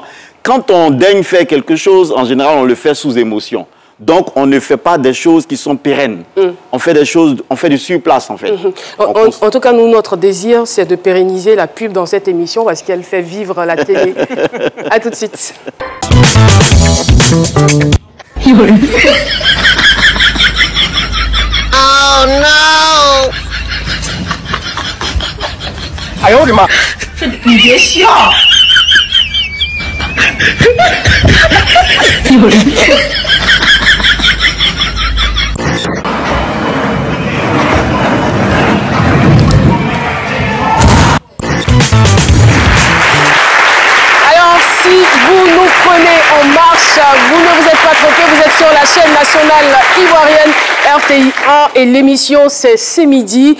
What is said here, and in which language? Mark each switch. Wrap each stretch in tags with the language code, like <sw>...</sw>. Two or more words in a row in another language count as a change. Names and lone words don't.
<fr>Quand on daigne faire quelque chose, en général, on le fait sous émotion. Donc, on ne fait pas des choses qui sont pérennes. On fait des choses, on fait du surplace, en fait. En tout cas, nous, notre désir, c'est de pérenniser la pub dans cette émission parce qu'elle fait vivre la télé. À tout de suite.</fr> <en>Oh no!</en> <zh>哎呦我的妈！你别笑。有人。</zh> <fr>Si vous nous prenez en marche, vous ne vous êtes pas trompé, vous êtes sur la chaîne nationale ivoirienne RTI1 et l'émission c'est midi.</fr>